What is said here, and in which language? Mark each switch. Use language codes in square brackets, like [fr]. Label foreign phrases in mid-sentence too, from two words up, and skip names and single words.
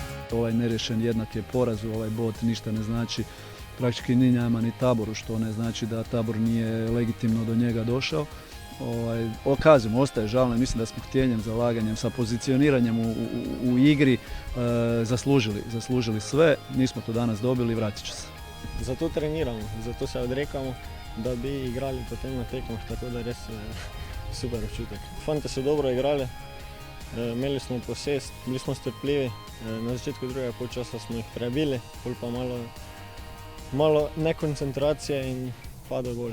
[hr] ovaj nerješen jednak je porazu, ovaj bod ništa ne znači praktički ni njama ni Taboru, što ne znači da Tabor nije legitimno do njega došao. Kažem, ostaje žalno, mislim da smo htjenjem, zalaganjem, sa pozicioniranjem u igri zaslužili sve, nismo to danas dobili, vratit će se. [sl] Zato treniramo, zato se odrekamo, da bi igrali potem na tekmah, tako da res super občutek. Fante so dobro igrali, imeli smo posest, bili smo strpljivi, na začetku drugega polčasa smo jih prebili, pol pa malo nekoncentracije in pada gol.